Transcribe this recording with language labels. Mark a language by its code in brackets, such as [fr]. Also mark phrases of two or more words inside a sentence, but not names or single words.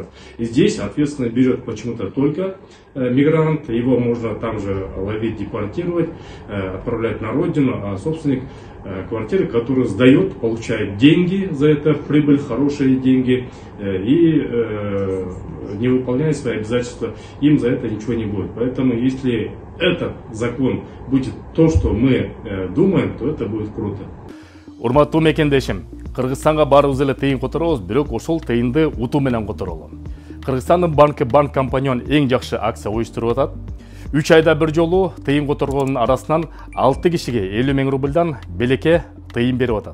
[ru] И здесь ответственность берет почему-то только мигрант, его можно там же ловить, депортировать, отправлять на родину, а собственник квартиры, который сдает, получает деньги за это, прибыль, хорошие деньги, и не выполняет свои обязательства, им за это ничего не будет. Поэтому если этот закон будет то, что мы думаем, то это будет круто. [ky] Урматтуу мекендешим, Кыргызстанга барыбыз эле тыйын которобуз, бирок ошол тыйынды утуу менен которолу. Кыргызстандын банк компаниян эң жакшы акция уюштуруп атат. 3 айда bir жолу тыйын которгондун арасынан 6 кишиге 50 000 рубльдан белеке тыйын берип атат.